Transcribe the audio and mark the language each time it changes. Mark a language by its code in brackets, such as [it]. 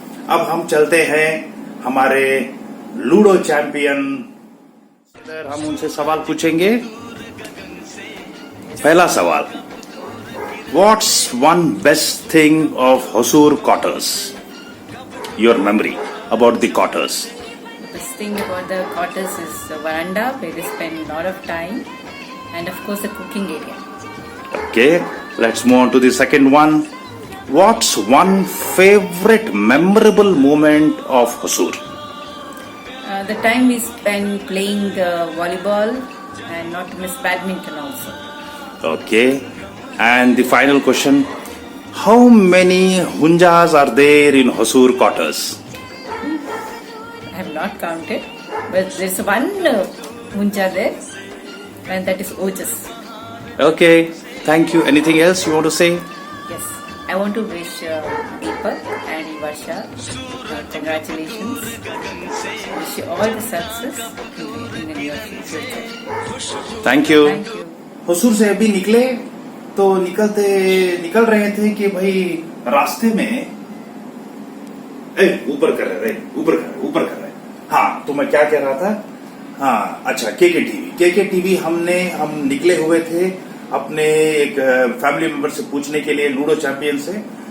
[hi] अब हम चलते हैं हमारे लूडो चैंपियन, इधर हम उनसे सवाल पूछेंगे। [en] पहला सवाल, what's one best thing of Hosur quarters? Your memory about the quarters. Best thing about the quarters is the veranda where we spend a lot of time, and of course the cooking area. Okay, let's move on to the second one. What's one favorite memorable moment of Hosur? The time we spend playing volleyball, and not to miss badminton also. Okay, and the final question, how many hunjas are there in Hosur quarters? I have not counted, but there's one hunja there, and that is Ojas. Okay, thank you. Anything else you want to say? Yes, I want to wish Deepak and Varsha congratulations. Wish you all the success in the near future. Thank you. Thank you. [hi] Hosur से अभी निकले तो निकल रहे थे कि भाई रास्ते में ऊपर कर रहे। हाँ, तो मैं क्या कह रहा था? हाँ, अच्छा, केके टीवी हम निकले हुए थे अपने एक फैमिली मेंबर से पूछने के लिए, लूडो चैंपियन से।